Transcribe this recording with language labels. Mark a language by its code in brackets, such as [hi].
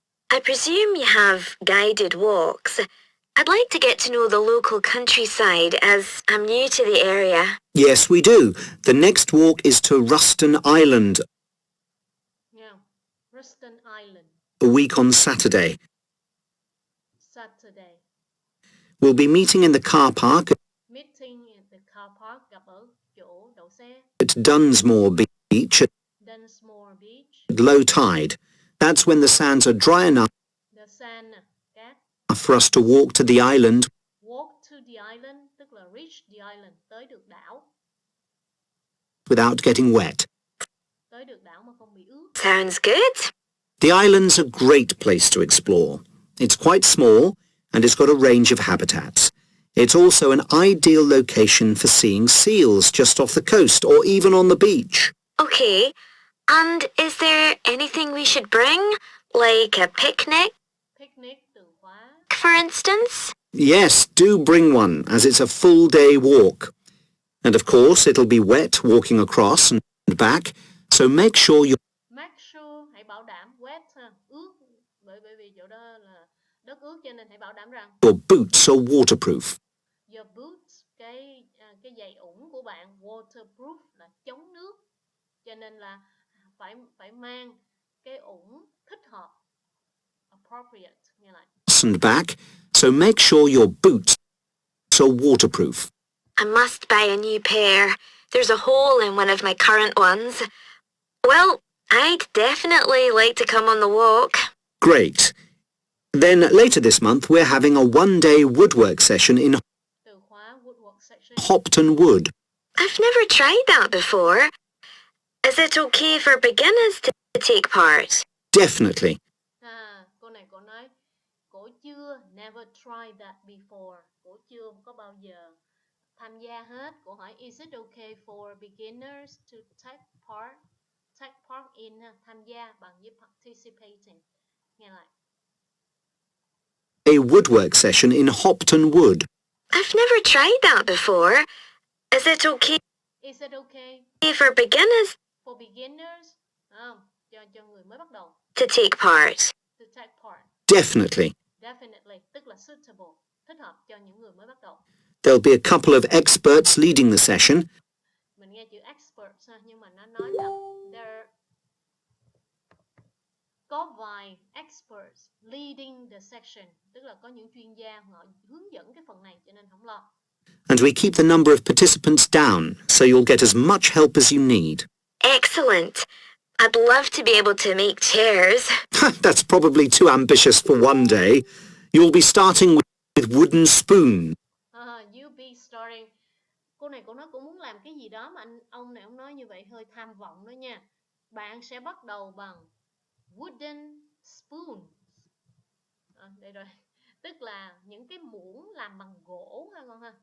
[en] I presume you have guided walks. I'd like to get to know the local countryside as I'm new to the area. Yes, we do. The next walk is to Ruston Island Nha. Ruston Island, a week on Saturday. Saturday. We'll be meeting in the car park Meeting in the car park, [vi] gặp ở chỗ đậu xe. [en] at Dunsmore Beach at Dunsmore Beach. low tide. That's when the sands are dry enough The sand, cát. for us to walk to the island Walk to the island, [vi] tức là [en] reach the island, [vi] tới được đảo. [en] without getting wet. [vi] Tới được đảo mà không bị ướt. [en] Sounds good. The island's a great place to explore. It's quite small and it's got a range of habitats. It's also an ideal location for seeing seals just off the coast or even on the beach. Okay. And is there anything we should bring? Like a picnic, [vi] Picnic, từ khóa. [en] for instance? Yes, do bring one as it's a full day walk. And of course it'll be wet walking across and back, so make sure Make sure, [vi] hãy bảo đảm wet ha, ướt. Bởi vì chỗ đó là đất ướt cho nên hãy bảo đảm rằng [en] your boots are waterproof. your boots, [vi] cái giày ủng của bạn waterproof là chống nước. Cho nên là phải mang cái ủng thích hợp, appropriate nghe lại. [en] And back, so make sure your boots are waterproof. I must buy a new pair. There's a hole in one of my current ones. Well, I'd definitely like to come on the walk. Great. Then later this month we're having a one-day woodwork session in [vi] Từ khóa [en] woodwork section. Hopton Wood. I've never tried that before. Is it okay for beginners to take part? Definitely. [vi] Cô này cô nói cổ chưa [en] never tried that before. [vi] Cổ chưa có bao giờ tham gia hết. Cổ hỏi [en] is it okay for beginners to take part? Take part in [vi] tham gia bằng với participating. Nghe lại. [en] A woodwork session in Hopton Wood. I've never tried that before. Is it okay Is it okay for beginners for beginners? [vi] Cho người mới bắt đầu. [en] to take part? To take part. Definitely. [vi] Definitely, tức là suitable, thích hợp cho những người mới bắt đầu. [en] There'll be a couple of experts leading the session. [vi] Mình nghe chữ experts nhưng mà nó nói là [en] there [vi] có vài experts [en] leading the section, [vi] tức là có những chuyên gia họ hướng dẫn cái phần này cho nên không lo. [en] And we keep the number of participants down, so you'll get as much help as you need. Excellent. I'd love to be able to make chairs. That's probably too ambitious for one day. You'll be starting with wooden spoons. You'll be starting. [vi] Cô này cô nói cô muốn làm cái gì đó mà ông này ông nói như vậy hơi tham vọng đó nha. Bạn sẽ bắt đầu bằng [en] wooden spoons. [vi] Đây rồi. Tức là những cái muỗng làm bằng gỗ ha con ha.